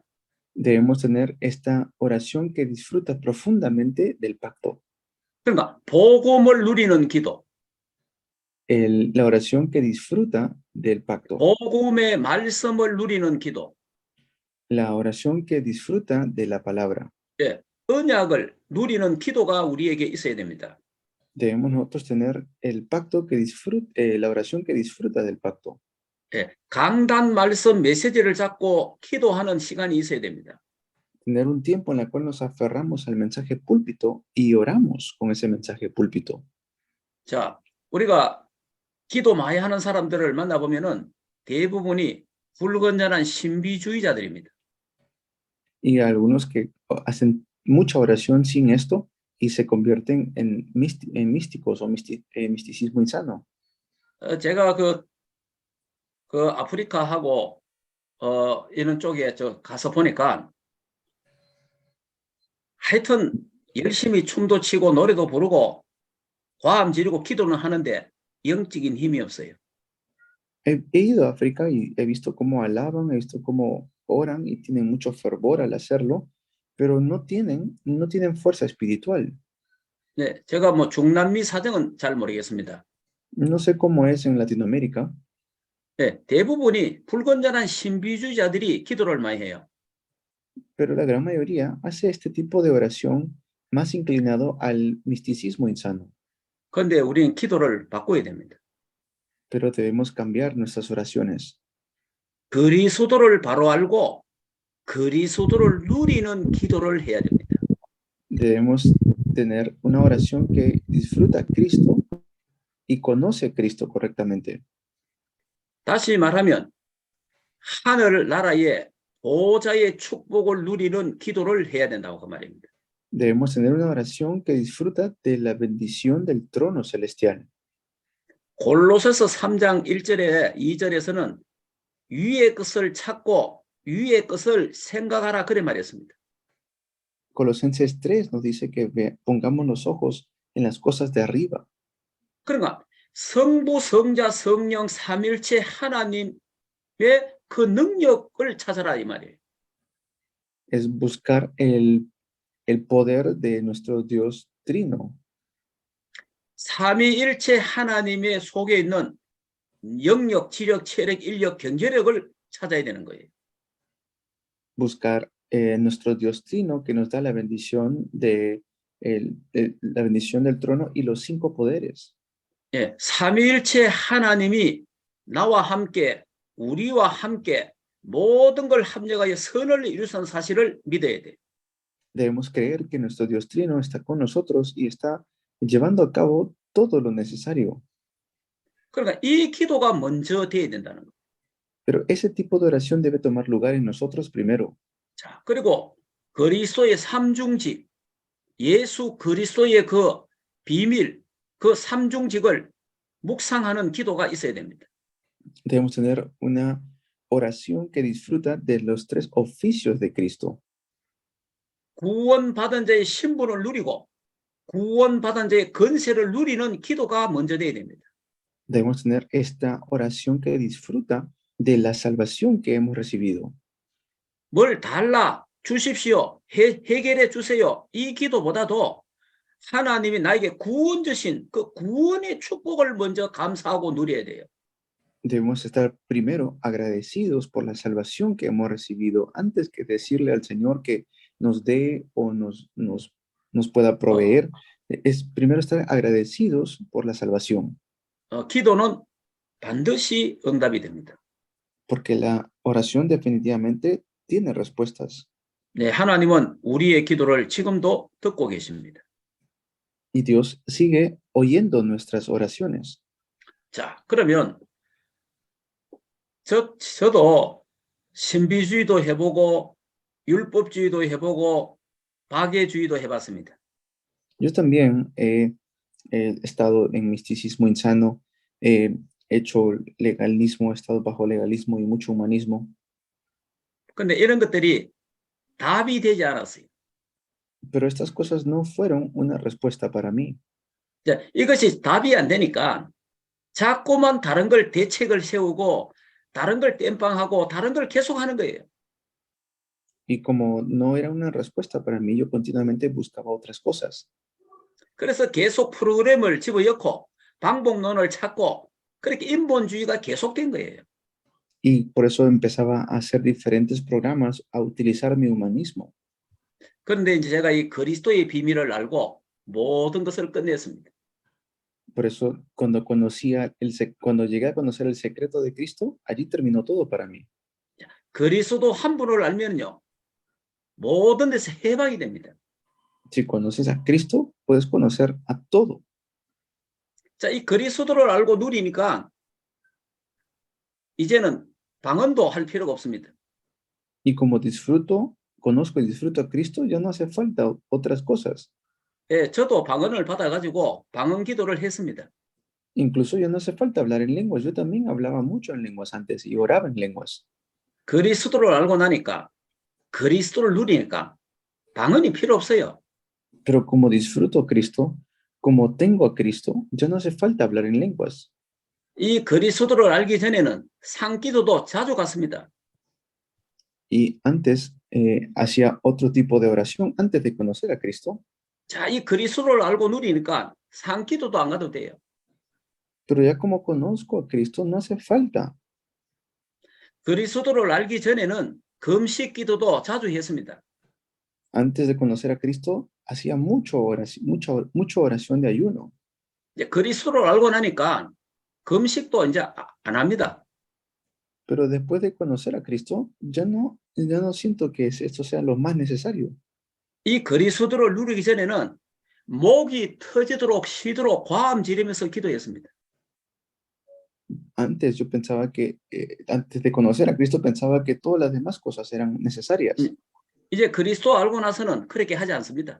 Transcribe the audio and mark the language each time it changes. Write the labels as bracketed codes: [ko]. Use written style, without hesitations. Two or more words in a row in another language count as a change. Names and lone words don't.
[es] Debemos tener esta oración que disfruta profundamente del pacto. [ko] 그러니까 복음을 누리는 기도. [es] La oración que disfruta del pacto. [ko] 복음의 말씀을 누리는 기도. [es] La oración que disfruta de la palabra. [ko] 언약을 누리는 기도가 우리에게 있어야 됩니다. [es] Debemos nosotros tener el pacto que la oración que disfruta del pacto. [ko] 강단 말씀 메시지를 잡고 기도하는 시간이 있어야 됩니다. [es] Tener un tiempo en el cual nos aferramos al mensaje púlpito y oramos con ese mensaje púlpito. [ko] 자, 우리가 기도 많이 하는 사람들을 만나보면은 대부분이 불건전한 신비주의자들입니다. [es] Y algunos que hacen mucha oración sin esto y se convierten en místicos o misticismo insano. [ko] 제가 그 아프리카하고 이런 쪽에 가서 보니까 하여튼 열심히 춤도 추고 노래도 부르고 과음 지르고 기도는 하는데 영적인 힘이 없어요. [es] He ido a África y he visto cómo alaban, he visto cómo oran y tienen mucho fervor al hacerlo, pero no tienen fuerza espiritual. [ko] 네, 제가 뭐 중남미 사정은 잘 모르겠습니다. [es] No sé cómo es en Latinoamérica. [ko] 네, 대부분이 불건전한 신비주의자들이 기도를 많이 해요. [es] pero la gran mayoría hace este tipo de oración más inclinado al misticismo insano. [ko] 그런데 우리는 기도를 바꿔야 됩니다. [es] Pero debemos cambiar nuestras oraciones. [ko] 그리스도를 바로 알고 그리스도를 누리는 기도를 해야 됩니다. [es] Debemos tener una oración que disfruta a Cristo y conoce a Cristo correctamente. [ko] 다시 말하면 하늘 나라의 보좌의 축복을 누리는 기도를 해야 된다고 그 말입니다. [es] Debemos tener una oración que disfruta de la bendición del trono celestial. [ko] 골로새서 3장 1절에 2절에서는 위의 것을 찾고 위의 것을 생각하라 그래 말했습니다. [es] Colosenses 3 nos dice que pongamos los ojos en las cosas de arriba. [ko] 그러니까 성부, 성자, 성령 삼일체 하나님의 그 능력을 찾아라 이 말이에요. [es] Es buscar el poder de nuestro Dios Trino. [ko] 삼위일체 하나님의 속에 있는 영력, 지력, 체력, 인력, 경제력을 찾아야 되는 거예요. [es] Buscar nuestro Dios Trino que nos da la bendición la bendición del trono y los 5 poderes. [ko] 예, 삼위일체 하나님이 나와 함께 우리와 함께 모든 걸 합력하여 선을 이루는 사실을 믿어야 돼. [es] Debemos creer que nuestro Dios Trino está con nosotros y está llevando a cabo todo lo necesario. [ko] 그러니까 이 기도가 먼저 돼야 된다는 거. [es] Pero ese tipo de oración debe tomar lugar en nosotros primero. [ko] 자, 그리고 그리스도의 삼중직, 예수 그리스도의 그 비밀, 그 삼중직을 묵상하는 기도가 있어야 됩니다. [es] Debemos tener una oración que disfruta de los 3 oficios de Cristo. [ko] 구원받은 자의 신분을 누리고 구원받은 자의 권세를 누리는 기도가 먼저 돼야 됩니다. [es] Debemos tener esta oración que disfruta de la salvación que hemos recibido. [ko] 뭘 달라 주십시오. 해결해 주세요. 이 기도보다도 하나님이 나에게 구원 주신 그 구원의 축복을 먼저 감사하고 누려야 돼요. [es] Debemos estar primero agradecidos por la salvación que hemos recibido antes que decirle al Señor que nos dé o nos pueda proveer. Es primero estar agradecidos por la salvación. [ko] 기도는 반드시 응답이 됩니다. [es] Porque la oración definitivamente tiene respuestas. [ko] 네, 하나님은 우리의 기도를 지금도 듣고 계십니다. [es] Y Dios sigue oyendo nuestras oraciones. [ko] 자, 그러면 저도 신비주의도 해보고 율법주의도 해보고 박애주의도 해봤습니다. [es] Yo también he estado en misticismo insano, he hecho legalismo, he estado bajo legalismo y mucho humanismo. [ko] 근데 이런 것들이 답이 되지 않았어요. [es] Pero estas cosas no fueron una respuesta para mí. [ko] 자, 이것이 답이 안 되니까 자꾸만 다른 걸 대책을 세우고 다른 걸 땜빵하고 다른 걸 계속하는 거예요. [es] Y como no era una respuesta para mí, yo continuamente buscaba otras cosas. [ko] 그래서 계속 프로그램을 집어넣고 방법론을 찾고 그렇게 인본주의가 계속된 거예요. [es] Y por eso empezaba a hacer diferentes programas, a utilizar mi humanismo. [ko] 그런데 이제 제가 이 그리스도의 비밀을 알고 모든 것을 끝냈습니다. [es] Por eso cuando llegué a conocer el secreto de Cristo, allí terminó todo para mí. [ko] 그리스도 한 분을 알면요, 모든 데서 해방이 됩니다. [es] Si conoces a Cristo, puedes conocer a todo. [ko] 자, 이 그리스도를 알고 누리니까 이제는 방언도 할 필요가 없습니다. [es] Y como conozco y disfruto a Cristo, ya no hace falta otras cosas. [ko] 예, 저도 방언을 받아가지고 방언 기도를 했습니다. [es] Incluso ya no hace falta hablar en lenguas. Yo también hablaba mucho en lenguas antes y oraba en lenguas. [ko] 그리스도를 알고 나니까 그리스도를 누리니까 방언이 필요 없어요. [es] Pero como disfruto a Cristo, como tengo a Cristo, ya no hace falta hablar en lenguas. [ko] 이 그리스도를 알기 전에는 상기도도 자주 갔습니다. [es] Y antes hacía otro tipo de oración antes de conocer a Cristo. [ko] 자, 이 그리스도를 알고 누리니까 상기도도 안 가도 돼요. [es] Pero ya como conozco a Cristo, no hace falta. [ko] 그리스도를 알기 전에는 금식 기도도 자주 했습니다. [es] Antes de conocer a Cristo, hacía mucha oración de ayuno. [ko] 이제 그리스도를 알고 나니까 금식도 이제 안 합니다. [es] Pero después de conocer a Cristo, ya no siento que esto sea lo más necesario. [ko] 이 그리스도를 누리기 전에는 목이 터지도록 쉬도록 과음 지르면서 기도했습니다. [es] Antes yo pensaba antes de conocer a Cristo, pensaba que todas las demás cosas eran necesarias. [ko] 이제 그리스도 알고 나서는 그렇게 하지 않습니다.